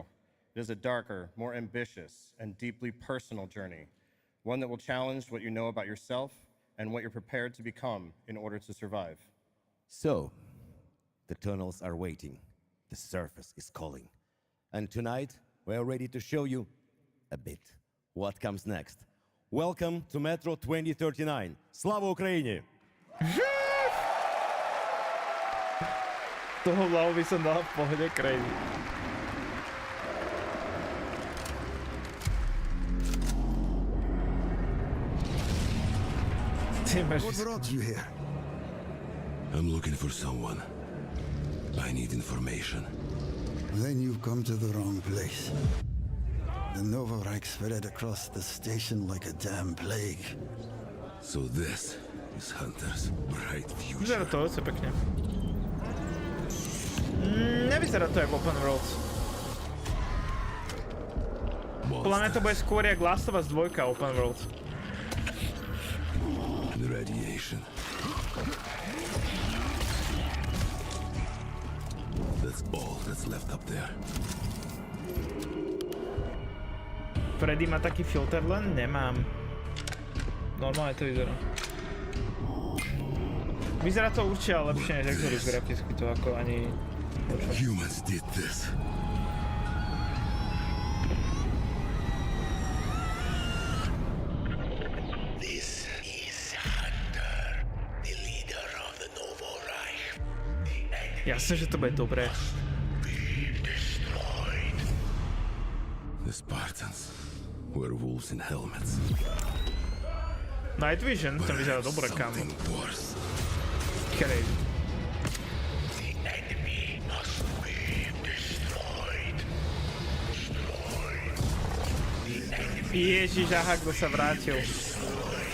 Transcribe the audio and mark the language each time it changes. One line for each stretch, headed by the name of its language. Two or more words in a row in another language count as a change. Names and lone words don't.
English: It is a darker, more ambitious, and deeply personal journey, one that will challenge what you know about yourself and what you're prepared to become in order to survive. So, the tunnels are waiting. The surface is calling. And tonight, we are ready to show you a bit what comes next. Welcome to Metro 2039.
Ukrainian: Слава Україні!
Slovak: Toho hlavu by som dal v pohode, crazy.
English: What brought you here? I'm looking for someone. I need information. Then you've come to the wrong place. The Nové Hry spread across the station like a damn plague. So this is Hunter's bright future.
Slovak: Vyzerá to vece pekne. Nevyzerá to jak
English: Open Worlds.
Slovak: Podľa mňa to bude skôr jak Last of Us 2
English: Open Worlds. The radiation. That's all that's left up there.
Slovak: Freddy má taký filter, len nemám. Normálne to vyzerá. Vyzerá to určite lepšie než Exodus graficky, to ako ani...
English: Humans did this. This is Hunter, the leader of the Nové Hry.
Slovak: Jasne, že to bude dobré.
English: The Spartans were wolves in helmets. Night Vision,
Slovak: to vyzerá dobre, kámo. Crazy. Ježiš, aha, kto sa vrátil.